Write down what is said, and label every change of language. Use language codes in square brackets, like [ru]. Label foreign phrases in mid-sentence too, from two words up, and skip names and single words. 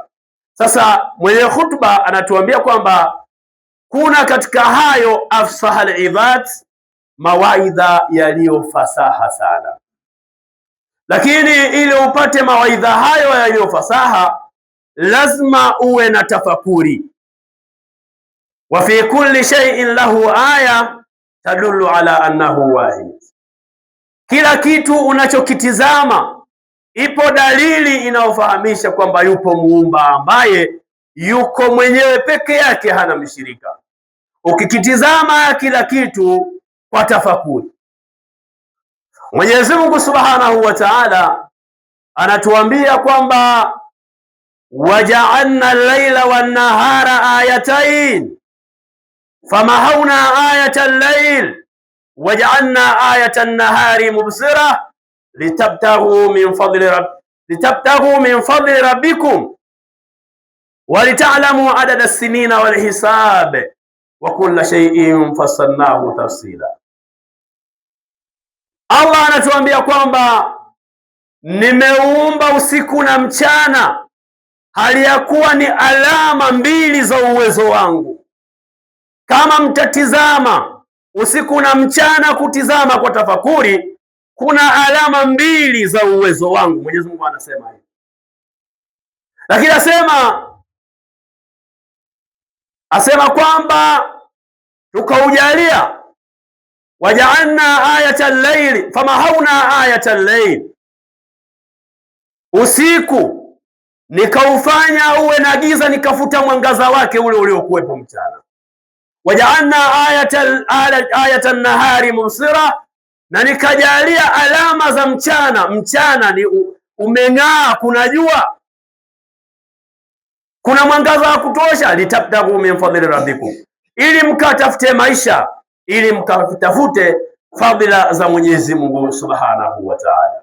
[sw] Sasa mwenye hutuba anatuambia kwamba kuna katika hayo [ar] أفصح العباد, [sw] mawaidha yaliyofasaha sana. Lakini ili upate mawaidha hayo yaliyofasaha, lazima uwe na tafakuri. [ar] وفي كل شيء له آية تدل على أنه واحد, [sw] kila kitu unachokitizama ipo dalili inayofahamisha kwamba yupo muumba ambaye yuko mwenyewe peke yake, hana mshirika. ukikitizama kila kitu kwa tafakuri. Mwenyezi Mungu [ar] سبحانه وتعالى [sw] anatuambia kwamba [ar] وجعلنا الليل والنهار آيتين فمحونا آية الليل وجعلنا آية النهار مبصرة لتبتغوا من فضل ربكم ولتعلموا عدد السنين والحساب وكل شيء فصلناه تفصيلا. [sw] Allah anatuambia kwamba nimeumba usiku na mchana hali ya kuwa ni alama mbili za uwezo wangu. Kama mtatizama usiku na mchana, kutizama kwa tafakuri, kuna alama mbili za uwezo wangu. Mwenyezi Mungu anasema hivi, lakini asema kwamba tukaujalia [ar] وجعلنا آية الليل فمحونا آية الليل, [sw] usiku nikaufanya uwe na giza, nikafuta mwangaza wake ule uliokuwepo mchana. [ar] وجعلنا آية النهار مبصرة, [sw] na nikajalia alama za mchana. Mchana ni umeng'aa, kuna jua, kuna mwangaza wa kutosha. [ar] لتبتغوا من فضل ربكم, [sw] ili mkatafute maisha, ili mkatafute fadhila za Mwenyezi Mungu [ar] سبحانه وتعالى.